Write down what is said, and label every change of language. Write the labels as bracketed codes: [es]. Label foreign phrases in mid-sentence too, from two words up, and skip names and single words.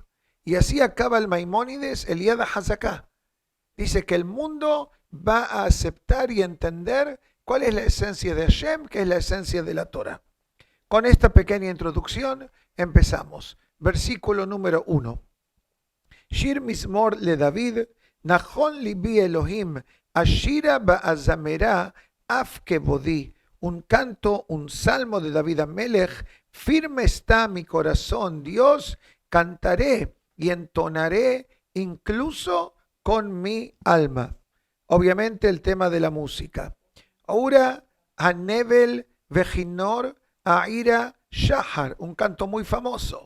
[es] Y así acaba el Maimónides, el Yad HaZaká. Dice que el mundo va a aceptar y entender cuál es la esencia de Hashem, que es la esencia de la Torah. Con esta pequeña introducción empezamos. Versículo número 1. [he] שיר מזמור לדוד, נכון לבי אלהים, אשירה ואזמרה אף כבודי. [es] Un canto, un salmo de David Amelech. Firme está mi corazón, Dios, cantaré y entonaré incluso con mi alma. Obviamente el tema de la música. Ahora, [he] הנבל וכנור אעירה שחר, [es] un canto muy famoso.